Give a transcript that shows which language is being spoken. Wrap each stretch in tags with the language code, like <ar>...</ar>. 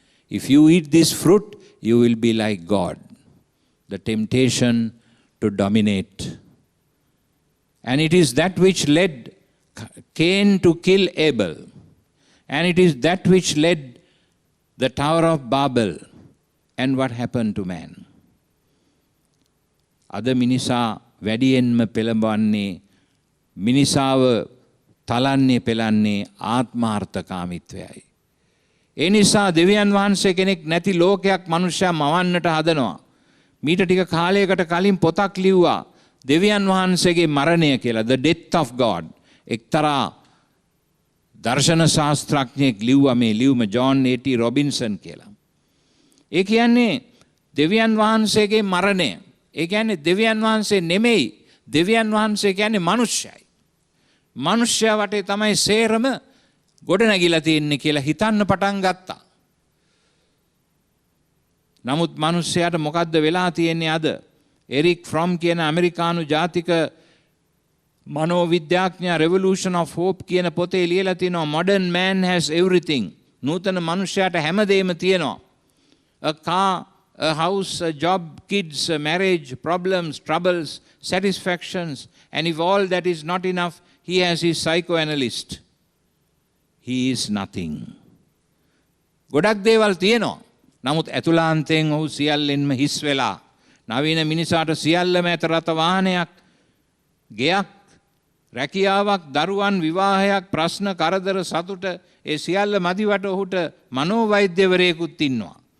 <en>If you eat this fruit, you will be like God. The temptation to dominate. And it is that which led Cain to kill Abel. And it is that which led the Tower of Babel. And what happened to man?</en> <si>Ada minisa වැඩියෙන්ම පෙළඹවන්නේ මිනිසාව තලන්නේ පෙළන්නේ ආත්මාර්ථකාමීත්වයයි. ඒ නිසා දෙවියන් වහන්සේ කෙනෙක් නැති ලෝකයක් මනුෂ්‍යයා මවන්නට හදනවා. මීට ටික කාලයකට කලින් පොතක් ලිව්වා දෙවියන් වහන්සේගේ මරණය කියලා, The Death of God. එක්තරා දර්ශන ශාස්ත්‍රඥයෙක් ලිව්වා මේ ලියුම, ජෝන් A.T. රොබින්සන් කියලා. ඒ කියන්නේ දෙවියන් වහන්සේගේ මරණය. ඒ කියන්නේ දෙවියන් වහන්සේ නෙමෙයි, දෙවියන් වහන්සේ කියන්නේ මනුෂ්‍යයි. මනුෂ්‍යයා වටේ තමයි සේරම ගොඩනැගිලා තියෙන්නේ කියලා හිතන්න පටන් ගත්තා. නමුත් මනුෂ්‍යයාට මොකද්ද වෙලා තියෙන්නේ අද? එරික් ෆ්‍රොම් කියන ඇමරිකානු ජාතික මනෝවිද්‍යාඥයා Revolution of Hope කියන පොතේ ලියලා තිනවා</si> <en>modern man has everything.</en> <si>නූතන මනුෂ්‍යයාට හැමදේම තියෙනවා.</si> <en>A car, a house, a job, kids, a marriage, problems, troubles, satisfactions, and if all that is not enough, he has his psychoanalyst. He is nothing.</en> <si>ගොඩක් දේවල් තියෙනවා. නමුත් ඇතුළාන්තයෙන් ඔහු සියල්ලෙන්ම හිස් වෙලා. නවීන මිනිසාට සියල්ලම ඇත රත වාහනයක්, ගෙයක්, රැකියාවක්, දරුවන්, විවාහයක්, ප්‍රශ්න, කරදර, සතුට, ඒ සියල්ල මදිවට ඔහුට මනෝවෛද්‍යවරයෙකුත් ඉන්නවා.</si>